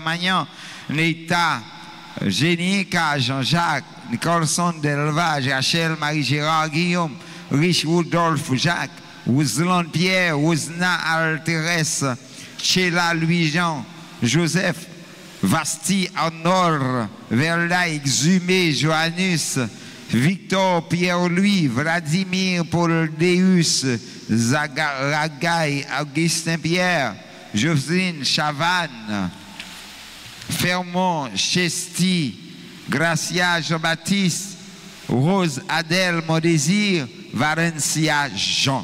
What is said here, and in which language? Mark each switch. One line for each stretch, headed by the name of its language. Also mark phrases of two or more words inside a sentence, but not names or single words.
French: Magnan, Neta Génica Jean-Jacques, Nicholson d'Elvage, Rachel Marie-Gérard Guillaume, Rich Woodolphe Jacques, Ouslan Pierre, Ousna Alterès, Chela Louis-Jean, Joseph, Vasti Arnold, Verda Exhumé, Joannus, Victor Pierre-Louis, Vladimir Paul Deus, Ragaï, Augustin Pierre, Jocelyne Chavannes, Fermont Chesti, Gracia Jean-Baptiste, Rose Adèle Mondésir, Valencia Jean.